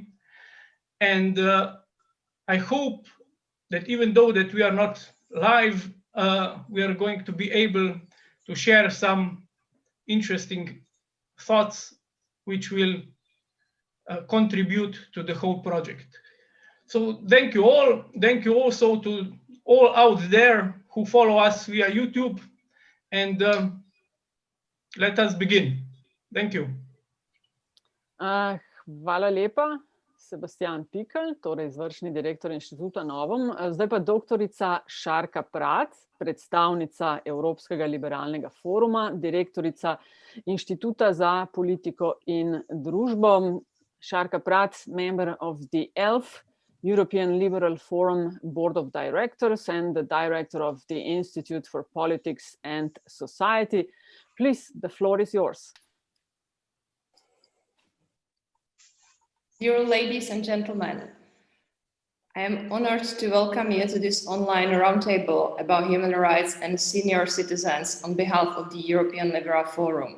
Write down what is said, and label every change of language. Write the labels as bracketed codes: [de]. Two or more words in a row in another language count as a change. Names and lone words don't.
[en] And I hope that even though that we are not live, we are going to be able to share some interesting thoughts which will contribute to the whole project. So thank you all. Thank you also to all out there who follow us via YouTube. And let us begin. Thank you. [sl] Hvala lepa, Sebastian Pikl, torej izvršni direktor Inštituta Novum. Zdaj pa doktorica Šarka Prat, predstavnica Evropskega liberalnega foruma, direktorica Inštituta za politiko in družbo. [en] Šarka Prat, member of the ELF, European Liberal Forum Board of Directors and the director of the Institute for Politics and Society. Please, the floor is yours. Dear ladies and gentlemen, I am honored to welcome you to this online roundtable about human rights and senior citizens on behalf of the European Liberal Forum.